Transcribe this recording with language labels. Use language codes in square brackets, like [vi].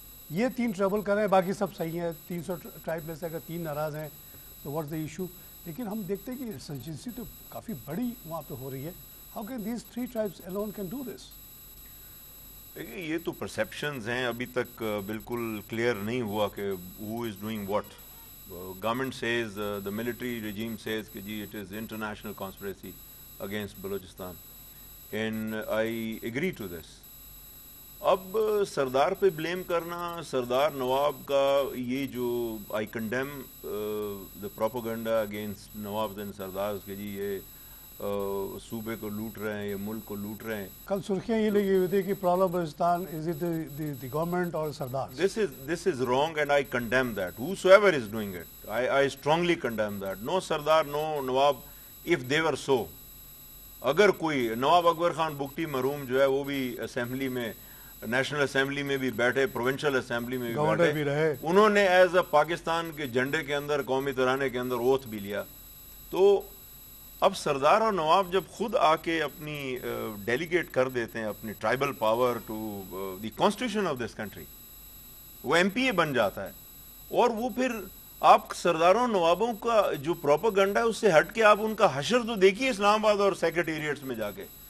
[ur] یہ 3 ٹربل کر رہے ہیں, باقی سب صحیح ہیں. 300 ٹرائب میں سے اگر 3 ناراض ہیں تو [en] What's the issue. [ur] لیکن ہم دیکھتے ہیں کہ انسرجنسی تو کافی بڑی وہاں پہ ہو رہی ہے. [en] How can these 3 tribes alone can do this? [ur] یہ تو پرسیپشنز ہیں, ابھی تک بالکل کلیئر نہیں ہوا کہ [en] who is doing what. Government says, the military regime says [ur] کہ جی [en] it is international conspiracy against Balochistan, and I agree to this. [ur] اب سردار پہ بلیم کرنا, سردار نواب کا یہ جو [en] I condemn the propaganda against [ur] Nawab and سردار کہ جی یہ صوبے کو لوٹ رہے ہیں, یہ ملک کو لوٹ رہے ہیں. کل سرخیاں یہ لگی ہوئی تھی کہ [en] problem Balochistan is it the government [ur] اور سردار. [en] This is wrong and I condemn that. Whosoever is doing it, I strongly condemn that. No Sardar, no Nawab, if they were so. [ur] اگر کوئی نواب اکبر خان بگٹی مرحوم جو ہے وہ بھی اسمبلی میں, نیشنل اسمبلی میں بھی بیٹھے, پروونشل اسمبلی میں بھی بیٹھے, انہوں نے ایز اے پاکستان کے جھنڈے کے اندر, قومی ترانے کے اندر اوتھ بھی لیا. تو اب سردار اور نواب جب خود آ کے اپنی ڈیلیگیٹ کر دیتے ہیں اپنی tribal power [en] to the constitution of this country, [ur] وہ ایم پی اے بن جاتا ہے, اور وہ پھر آپ سرداروں نوابوں کا جو پروپیگنڈا ہے اس سے ہٹ کے آپ ان کا حشر تو دیکھیے اسلام آباد اور سیکریٹریٹس میں جا کے.